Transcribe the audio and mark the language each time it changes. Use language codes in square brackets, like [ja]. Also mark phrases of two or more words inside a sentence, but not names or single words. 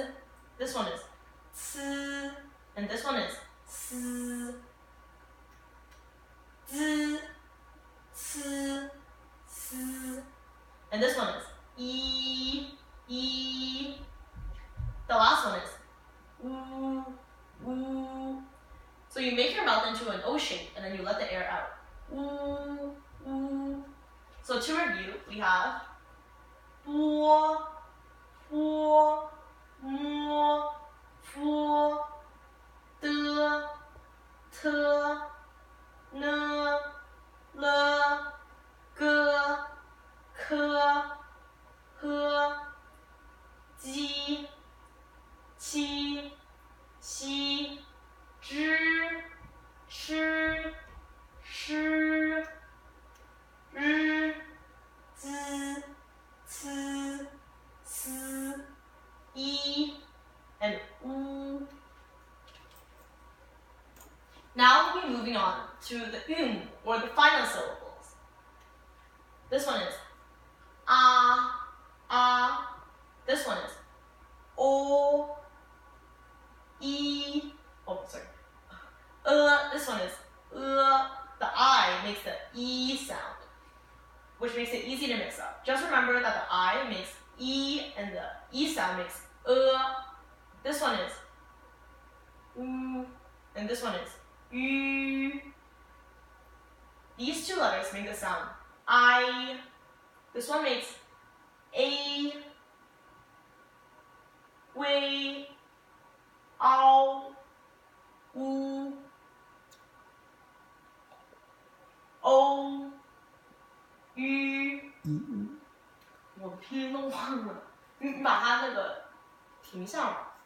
[en] This one is c, and this one is s, z, c, s, and this one is e, e. The last one is oo, oo. So you make your mouth into an O shape, and then you let the air out. Ooh, ooh. So to review, we have [zh] 波, 波, 摸, 佛, 的, 特, 呢, 了, 个, 科, 呵, 鸡, 七, 西, 知, 吃, 诗, 日, 滋, 呲, 丝, 一, [en] and oo. Now we'll be moving on to the or the final syllables. This one is a. This one is o, e. Oh, sorry. This one is the I makes the E sound, which makes it easy to mix up. Just remember that the I makes E and the E sound makes This one is oo, and this one is ü. These two letters make the sound I. This one makes a, wei, ao, u, o, ü. [zh] 我的拼音都忘了，你把它那个停下吧。